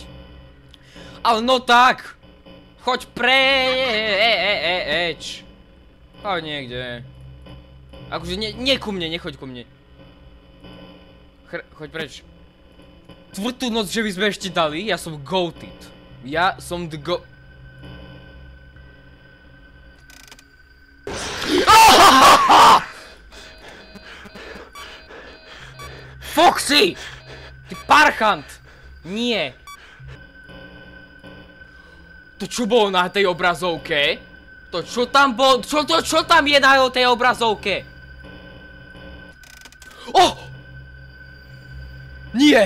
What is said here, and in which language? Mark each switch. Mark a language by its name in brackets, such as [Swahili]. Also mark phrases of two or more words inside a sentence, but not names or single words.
[Slovak] Ale no tak! Choď preč! Choď niekde. Akože nie ku mne, nechoď ku mne. Choď preč. Tvrdú noc, že by sme ešte dali, ja som goated. Ja som [English] the go... [Slovak] Foxy! Ty parchant! Nie. To čo bolo na tej obrazovke? To čo tam bol? Čo tam je na tej obrazovke? Oh! Nie!